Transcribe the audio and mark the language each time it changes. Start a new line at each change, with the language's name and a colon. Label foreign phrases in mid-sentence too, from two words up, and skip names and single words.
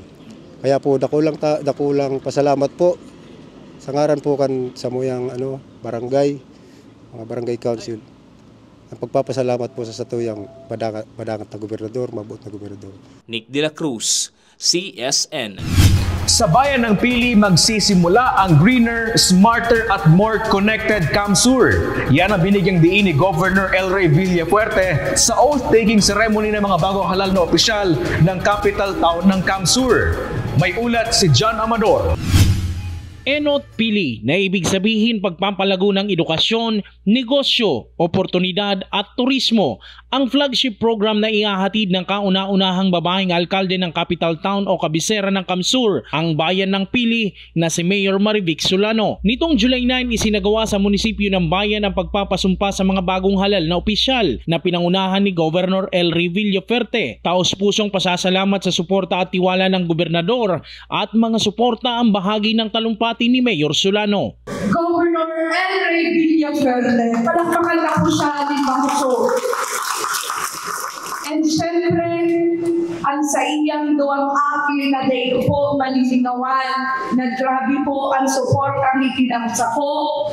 Bikol: Kaya po dakulang pasalamat po sa ngaran po kan sa muyang barangay, mga barangay council. Ang pagpapasalamat po sa satuyang badangat na gobernador, mabuot na gobernador. Nick De La Cruz, CSN.
Filipino: Sa bayan ng Pili, magsisimula ang
English: greener, smarter
Filipino: at
English: more connected
Filipino: CamSur. Yan ang binigyang diin ni Governor El Rey Villafuerte sa
English: oath-taking ceremony
Filipino: ng mga bagong halal na opisyal ng
English: capital town
Filipino: ng CamSur. May ulat si John Amador. Enot Pili na ibig sabihin pagpapalago ng edukasyon, negosyo, oportunidad at turismo. Ang
English: flagship program
Filipino: na ihahatid ng kauna-unahang babaeng alkalde ng
English: capital town
Filipino: o kabisera ng CamSur, ang bayan ng Pili na si Mayor Marivic Solano. Nitong July 9, isinagawa sa munisipyo ng bayan ang pagpapasumpa sa mga bagong halal na opisyal na pinangunahan ni Governor El Rey Villafuerte. Taos-pusong pasasalamat sa suporta at tiwala ng gobernador at mga suporta ang bahagi ng talumpati ni Mayor Solano. Governor El Rey Villafuerte, palakpakan na po siya ni Bangso.
Bikol: And syempre, ang sa iyang duwang akil na dayo po malilinawan na grabe po ang suporta ni Pinangsa ko.